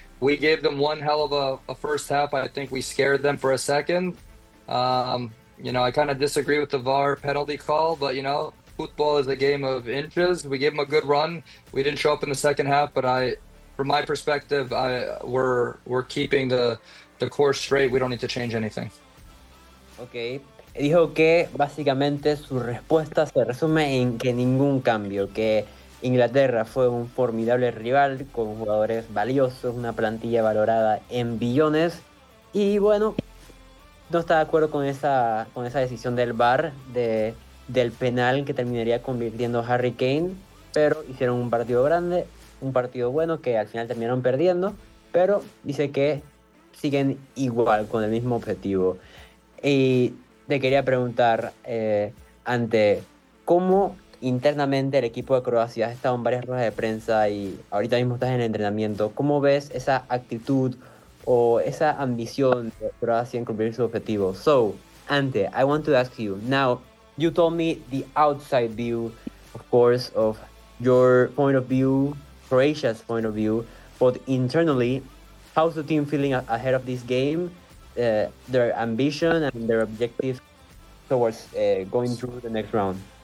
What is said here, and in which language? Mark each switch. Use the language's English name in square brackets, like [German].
[English] We gave them one hell of a first half. I think we scared them for a second. You know, I kind of disagree with the VAR penalty call, but you know, football is a game of inches. We gave them a good run. We didn't show up in the second half, but from my perspective, we're keeping the course straight. We don't need to change anything. Okay. [Spanish] Dijo que básicamente su respuesta se resume en que ningún cambio, que Inglaterra fue un formidable rival con jugadores valiosos, una plantilla valorada en billones. Y bueno, no está de acuerdo con esa decisión del VAR del penal que terminaría convirtiendo a Harry Kane, pero hicieron un partido grande, un partido bueno que al final terminaron perdiendo, pero dice que siguen igual con el mismo objetivo. Y te quería preguntar, ante cómo internamente el equipo de Croacia ha estado en varias ruedas de prensa y ahorita mismo estás en el entrenamiento, ¿cómo ves esa actitud o esa ambición de Croacia en cumplir su objetivo? [English] So, Ante, I want to ask you, now, you told me the outside view, of course, of your point of view, Croatia's point of view, but internally, how's the team feeling ahead of this game? Their ambition and their objective towards going through the next round?